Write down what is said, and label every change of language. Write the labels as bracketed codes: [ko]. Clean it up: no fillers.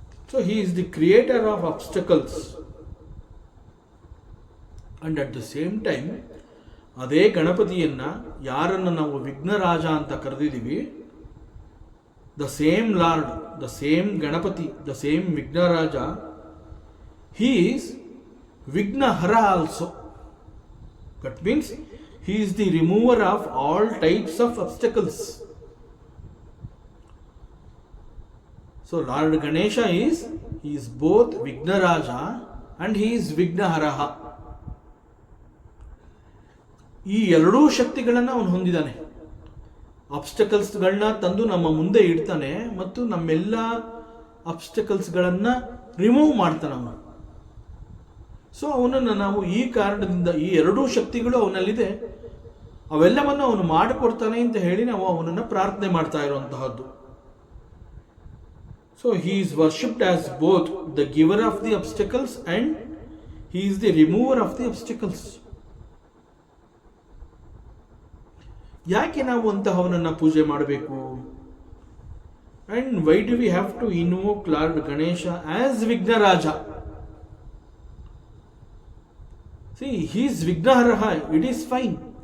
[en] so he is the creator of obstacles and at the same time [kn] ಅದೇ ಗಣಪತಿಯನ್ನ ಯಾರನ್ನು ನಾವು ವಿಘ್ನರಾಜ ಅಂತ ಕರೆದಿದ್ದೀವಿ, [en] The same lord, the same Ganapati, the same Vighnaraja, he is Vighnahara also. That means he is the remover of all types of obstacles. So Lord Ganesha he is both Vignaraja and he is Vignaharaha. [kn] ಈ ಎರಡೂ ಶಕ್ತಿಗಳನ್ನು ಅವನು ಹೊಂದಿದ್ದಾನೆ. ಅಬ್ಸ್ಟಕಲ್ಸ್ಗಳನ್ನ ತಂದು ನಮ್ಮ ಮುಂದೆ ಇಡ್ತಾನೆ ಮತ್ತು ನಮ್ಮೆಲ್ಲ ಅಬ್ಸ್ಟಕಲ್ಸ್ಗಳನ್ನು ರಿಮೂವ್ ಮಾಡ್ತಾನೆ ಅವನು. ಸೊ ಅವನನ್ನು ನಾವು ಈ ಕಾರಣದಿಂದ, ಈ ಎರಡೂ ಶಕ್ತಿಗಳು ಅವನಲ್ಲಿದೆ, ಅವೆಲ್ಲವನ್ನು ಅವನು ಮಾಡಿಕೊಡ್ತಾನೆ ಅಂತ ಹೇಳಿ ನಾವು ಅವನನ್ನು ಪ್ರಾರ್ಥನೆ ಮಾಡ್ತಾ ಇರುವಂತಹದ್ದು. [en] So he is worshipped as both the giver of the obstacles and he is the remover of the obstacles. [kn] ಯಾಕೆ ನಾವು ಅಂತಹವನನ್ನು ಪೂಜೆ ಮಾಡಬೇಕು? [en] And why do we have to invoke lord Ganesha as Vighnaraja? See, he is Vignaharaha, it is fine.